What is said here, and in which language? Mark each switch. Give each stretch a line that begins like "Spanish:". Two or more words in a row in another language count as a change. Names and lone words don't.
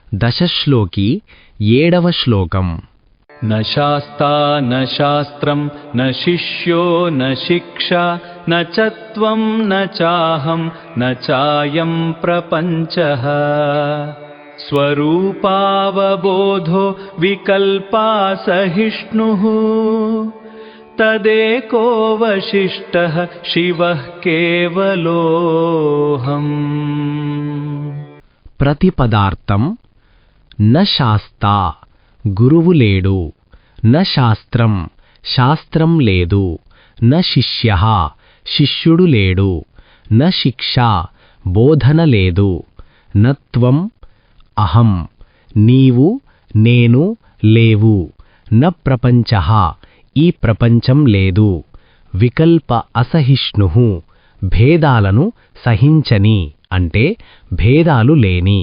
Telugu: దశశ్లోకి 7వ శ్లోకం.
Sanskrit: न शास्ता न शास्त्रं न शिष्यो न शिक्षा न च त्वं न चाहं न चायं प्रपञ्चः स्वरूपावबोधो विकल्पासहिष्णुः तदेको वशिष्ठः शिवः केवलोऽहम्.
Telugu: ప్రతిపదార్థం.
Sanskrit: न शास्ता
Telugu: గురువు లేడు,
Sanskrit: न शास्त्रं
Telugu: శాస్త్రం లేదు,
Sanskrit: न शिष्यः
Telugu: శిష్యుడు లేడు,
Sanskrit: न शिक्षा
Telugu: బోధన లేదు,
Sanskrit: न त्वं अहं
Telugu: నీవు నేను లేవు,
Sanskrit: न प्रपञ्चः
Telugu: ఈ ప్రపంచం లేదు,
Sanskrit: विकल्प असहिष्णुः
Telugu: భేదాలను సహించని అంటే భేదాలు లేని.